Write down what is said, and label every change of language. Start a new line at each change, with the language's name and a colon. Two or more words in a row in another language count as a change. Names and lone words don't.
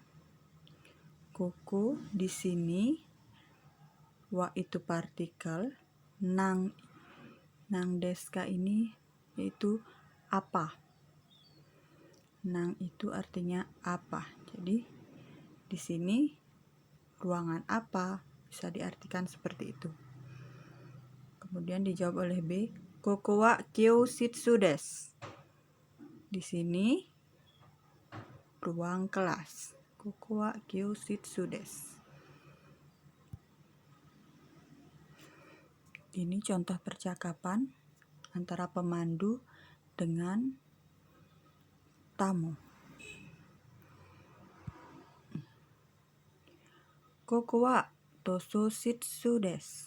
Indonesian: Koko di sini, wa itu partikel,
Japanese: なんですか
Indonesian: ini yaitu apa. Nang itu artinya apa. Jadi di sini ruangan apa bisa diartikan seperti itu. Kemudian dijawab oleh B,
Japanese: ここは教室です.
Indonesian: Di sini ruang kelas.
Japanese: ここは教室です.
Indonesian: Ini contoh percakapan antara pemandu dengan tamu.
Japanese: ここは図書室です.